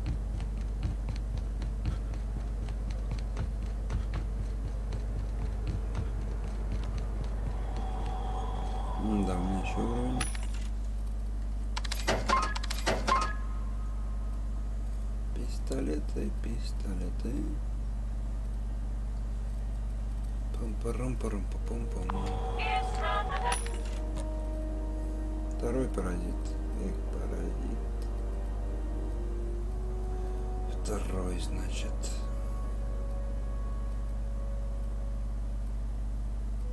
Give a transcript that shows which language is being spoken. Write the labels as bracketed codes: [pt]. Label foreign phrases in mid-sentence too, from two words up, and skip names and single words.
[ru] Да, у меня еще уровень. Пистолеты. Пам-парам-парам-пам-пам. Второй паразит. Паразит. Второй, значит.